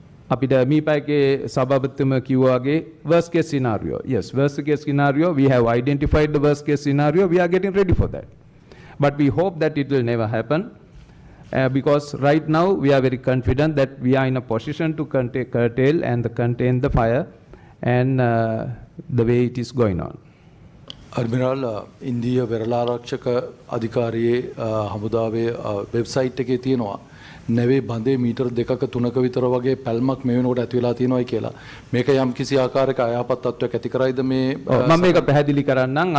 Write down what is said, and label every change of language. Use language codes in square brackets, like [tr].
[si] අපිට මීපයගේ සභාපතිතුම කිව්වා වගේ [en] worst case scenario. Yes, worst case scenario, we have identified the worst case scenario, we are getting ready for that. But we hope that it will never happen because right now we are very confident that we are in a position to curtail and contain the fire and the way it is going on. [si] අඩ්මිරාල් ඉන්දීය වෙරළාරක්ෂක අධිකාරියේ හමුදාවේ website එකේ තියෙනවා නැවේ බඳේ metre 2ක 3ක විතර වගේ පැල්මක් මේ වෙනකොට ඇති වෙලා තියෙනවායි කියලා. මේක යම් කිසි ආකාරයක අයහපත් තත්ත්වයක් ඇති කරයිද මේ මම මේක පැහැදිලි කරන්නම්.